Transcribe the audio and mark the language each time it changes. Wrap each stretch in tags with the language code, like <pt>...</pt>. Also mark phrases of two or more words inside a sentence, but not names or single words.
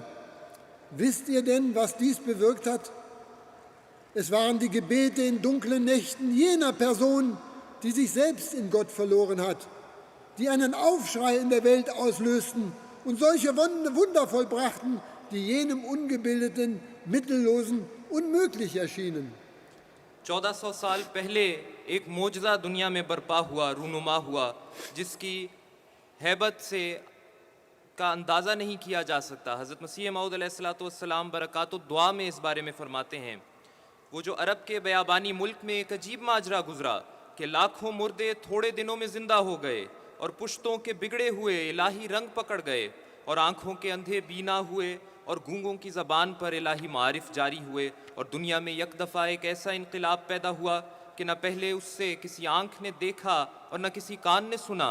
<de>Wisst ihr denn, was dies bewirkt hat? Es waren die Gebete in dunklen Nächten jener Person, die sich selbst in Gott verloren hat, die einen Aufschrei in der Welt auslösten und solche Wunder vollbrachten, die jenem Ungebildeten, Mittellosen unmöglich erschienen.</de> <ur>1400 سال پہلے ایک معجزہ دنیا میں برپا ہوا، رونما ہوا، جس کی ہیبت سے کا اندازہ نہیں کیا جا سکتا. حضرت مسیح موعود</ur> <ar>عليه الصلاة والسلام</ar> <ur>برکات الدعا میں اس بارے میں فرماتے ہیں، وہ جو عرب کے بیابانی ملک میں ایک عجیب ماجرا گزرا کہ لاکھوں مردے تھوڑے دنوں میں زندہ ہو گئے اور پشتوں کے بگڑے ہوئے الٰہی رنگ پکڑ گئے اور آنکھوں کے اندھے بینا ہوئے اور گونگوں کی زبان پر الٰہی معارف جاری ہوئے اور دنیا میں ایک دفعہ ایک ایسا انقلاب پیدا ہوا کہ نہ پہلے اس سے کسی آنکھ نے دیکھا اور نہ کسی کان نے سنا.</ur>